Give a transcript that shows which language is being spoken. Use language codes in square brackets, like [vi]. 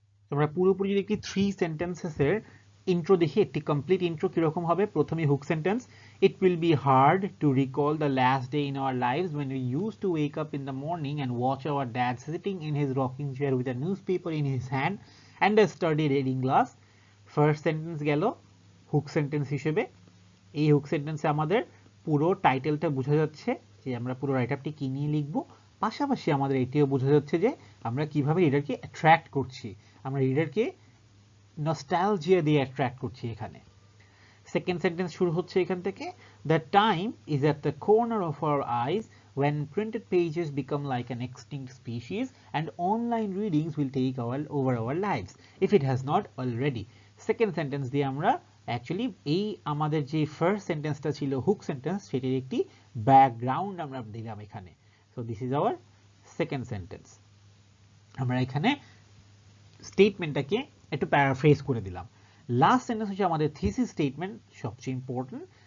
[bn] আমরা পুরোপুরি যদি একটি 3 সেন্টেন্সেসের ইন্ট্রো দেখি, একটি কমপ্লিট ইন্ট্রো কিরকম হবে। [en] প্রথমে hook sentence, it will be hard to recall the last day in our lives when we used to wake up in the morning and watch our dad sitting in his rocking chair with a newspaper in his hand and a sturdy reading glass. [bn] First sentence গেল hook sentence হিসেবে। এই hook সেন্টেন্সে আমাদের পুরো টাইটেলটা বোঝা যাচ্ছে যে আমরা পুরো রাইট আপটি কি নিয়ে লিখবো, পাশাপাশি আমাদের এটিও বোঝা যাচ্ছে যে আমরা কিভাবে রিডারকে অ্যাট্রাক্ট করছি, আমরা রিডারকে নস্টালজিয়া দিয়ে অ্যাট্রাক্ট করছি এখানে। সেকেন্ড সেন্টেন্স শুরু হচ্ছে এখান থেকে, [en] The time is at the corner of our eyes when printed pages become like an extinct species and online readings will take over our lives if it has not already. [bn] Second sentence দিয়ে আমরা actually এই আমাদের যে first সেন্টেন্সটা ছিল hook sentence, সেটির একটি background আমরা দিলাম এখানে। [en] So this is our second sentence. [bn] আমরা এখানে স্টেটমেন্টটাকে একটু প্যারাফ্রেজ করে দিলাম। লাস্ট সেন্টেন্স হচ্ছে আমাদের থিসিস স্টেটমেন্ট, সবচেয়ে ইম্পর্টেন্ট।